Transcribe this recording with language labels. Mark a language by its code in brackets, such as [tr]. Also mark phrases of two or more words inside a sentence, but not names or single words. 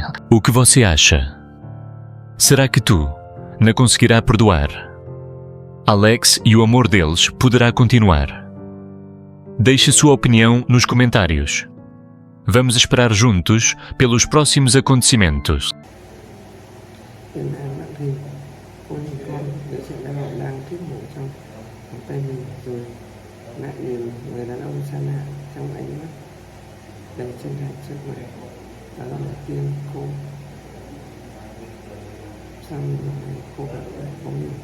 [pt] O que você acha? Será que Tu na conseguirá perdoar? Alex e o amor deles poderá continuar? Deixe sua opinião nos comentários. Vamos esperar juntos pelos próximos acontecimentos. [vi] Lại nhìn người đàn ông xa lạ trong ánh mắt đầy chân thành trước mặt. Đó là một tiên cô. Sau này cô gặp bóng mình.